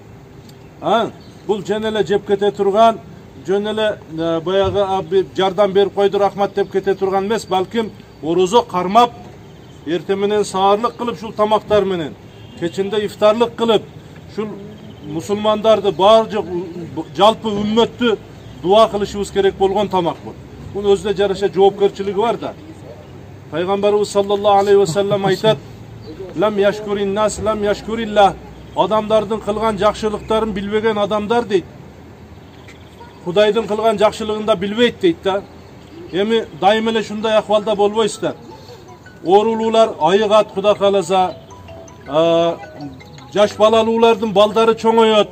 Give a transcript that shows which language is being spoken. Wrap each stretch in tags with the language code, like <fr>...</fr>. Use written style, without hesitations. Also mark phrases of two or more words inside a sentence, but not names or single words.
<ky>Бул жөн эле жеп кете турган, жөн эле баягы жардам берип койду рахмат деп кете турган эмес, балким орозо кармап, эртең менен саарлык кылып ушул тамактар менен, кечинде ифтарлык кылып, ушул мусулмандарды баары жалпы үммөттү дуа кылышыбыз керек болгон тамак бул. Бунун өзүнө жараша жоопкерчилиги бар да. Пайгамбарыбыз</ky> <ar>صلى الله عليه وسلم</ar> <ky>айтат:</ky> <ar>"لم يشكر الناس لم يشكر الله."</ar> <ky>Адамдардын кылган жакшылыктарын билбеген адамдар дейт. Кудайдын кылган жакшылыгын да билбейт дейт да. Эми дайым эле ушундай акыбалда болбойсуздар. Оорулуулар айыгат Кудай кааласа, жаш балалуулардын балдары чоңойот.</ky>